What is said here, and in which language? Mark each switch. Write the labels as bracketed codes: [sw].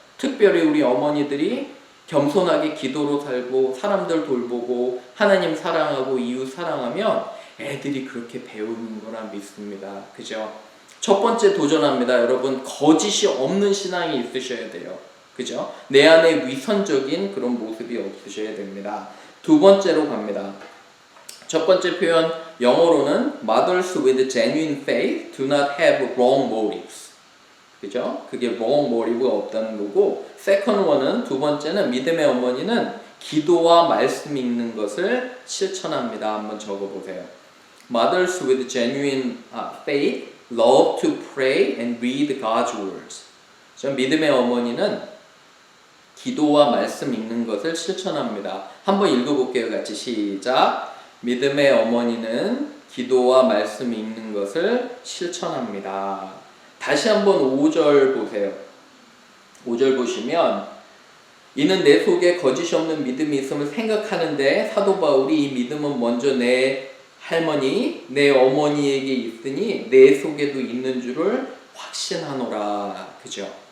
[ko] 특별히 우리 어머니들이 겸손하게 기도로 살고 사람들 돌보고 하나님 사랑하고 이웃 사랑하면 애들이 그렇게 배우는 거라 믿습니다. 그죠? 첫 번째 도전합니다. 여러분, 거짓이 없는 신앙이 있으셔야 돼요. 그죠? 내 안에 위선적인 그런 모습이 없으셔야 됩니다. 두 번째로 갑니다. 첫 번째 표현 영어로는 [en] Mothers with genuine faith do not have wrong motives. [ko] 그죠? 그게 wrong motive가 없다는 거고, [en] second one [ko] 은 두 번째는 믿음의 어머니는 기도와 말씀 읽는 것을 실천합니다. 한번 적어보세요. [en] Mothers with genuine faith love to pray and read God's words. [ko] 믿음의 어머니는 기도와 말씀 읽는 것을 실천합니다. 한번 읽어볼게요. 같이 시작. 믿음의 어머니는 기도와 말씀 읽는 것을 실천합니다. 다시 한번 5절 보세요. 5절 보시면 이는 내 속에 거짓이 없는 믿음이 있음을 생각하는데 사도 바울이 이 믿음은 먼저 내 할머니, 내 어머니에게 있으니 내 속에도 있는 줄을 확신하노라. 그죠?